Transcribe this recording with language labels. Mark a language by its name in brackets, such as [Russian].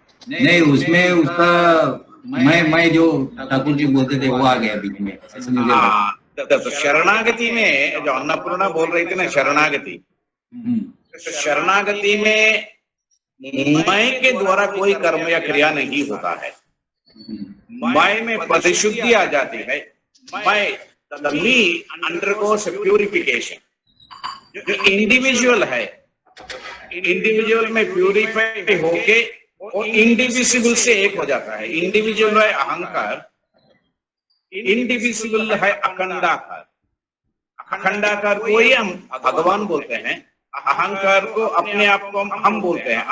[Hindi] नहीं, उसमें उसका मैं जो ठाकुर जी बोलते थे वो आ गया बीच में। तो शरणागति में जो अन्नपूर्णा बोल रही थी ना, शरणागति, शरणागति में मैं के द्वारा कोई कर्म या क्रिया नहीं होता है। मैं में परिशुद्धि आ जाती है। मैं [English] the me undergoes purification। [Hindi] जो इंडिविजुअल है, इंडिविजुअल में प्यूरिफाई होके वो इंडिविजिबल से एक हो जाता है। इंडिविजुअल है अहंकार, इंडिविजिबल है अखंडाकार। अखंडाकार को ही हम भगवान बोलते हैं, अहंकार को अपने आप को हम बोलते हैं।